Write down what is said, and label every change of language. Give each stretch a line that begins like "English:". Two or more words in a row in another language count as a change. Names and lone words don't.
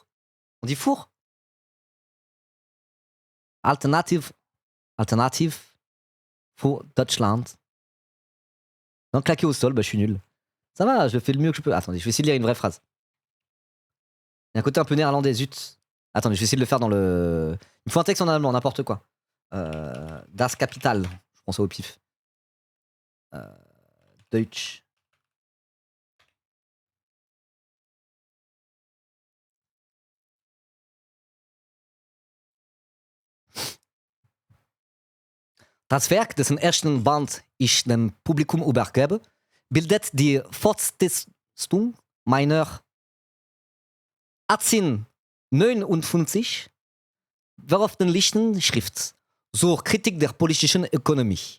French: On dit four. Alternative for Deutschland. Non, claqué au sol, bah je suis nul. Ça va, je fais le mieux que je peux. Attendez, je vais essayer de lire une vraie phrase. Il y a un côté un peu néerlandais, zut. Attendez, je vais essayer de le faire dans le... Il me faut un texte en allemand, n'importe quoi. Das Kapital, je prends ça au pif. Deutsch.
German: Das Werk, dessen ersten Band ich dem Publikum übergebe, bildet die Fortsetzung meiner 1859 veröffentlichten Schrift zur Kritik der politischen Ökonomie.